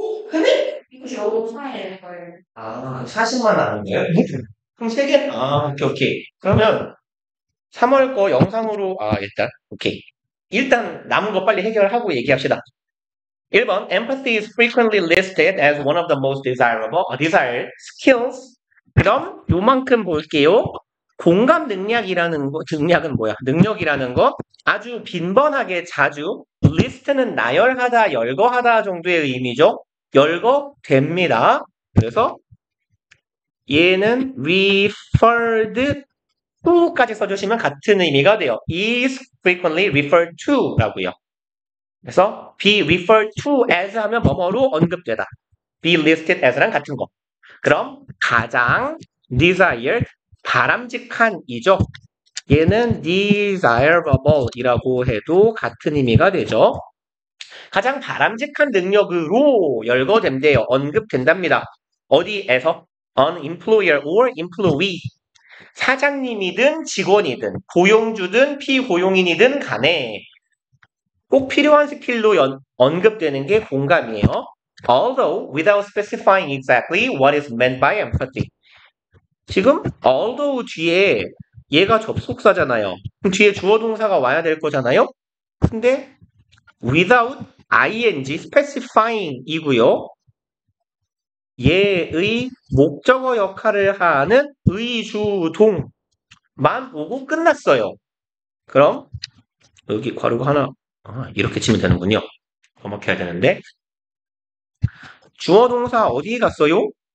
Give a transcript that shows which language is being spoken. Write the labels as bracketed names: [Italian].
[Korean] 근데? 이거 너무 차이를 걸. 40만 하는 거예요? 그럼 3개? 오케이. 그러면 3월 거 영상으로, 일단, 오케이. 일단 남은 거 빨리 해결하고 얘기합시다. [English] 1번, empathy is frequently listed as one of the most desired skills. [Korean] 그럼 요만큼 볼게요. 공감 능력이라는 거, 능력이라는 거 아주 빈번하게 자주 list는 나열하다, 열거하다 정도의 의미죠. 열거됩니다. 그래서 얘는 referred to까지 써주시면 같은 의미가 돼요. [English] is frequently referred to라고요. [Korean] 그래서 be referred to as 하면 뭐뭐로 언급되다. be listed as 랑 같은 거. 그럼 가장 desired 바람직한이죠. 얘는 desirable이라고 해도 같은 의미가 되죠. 가장 바람직한 능력으로 열거된대요. 언급된답니다. 어디에서? [English] an employer or employee. [Korean] 사장님이든 직원이든 고용주든 피고용인이든 간에 꼭 필요한 스킬로 언급되는 게 공감이에요. [English] Although without specifying exactly what is meant by empathy. [Korean] 지금 although 뒤에 얘가 접속사잖아요. 그럼 뒤에 주어 동사가 와야 될 거잖아요. [English] 근데 without ing specifying 이고요. [Korean] 얘의 목적어 역할을 하는 의주동만 오고 끝났어요. 그럼 여기 괄호 하나 이렇게 치면 되는군요. 번역해야 되는데 주어 동사 어디 갔어요?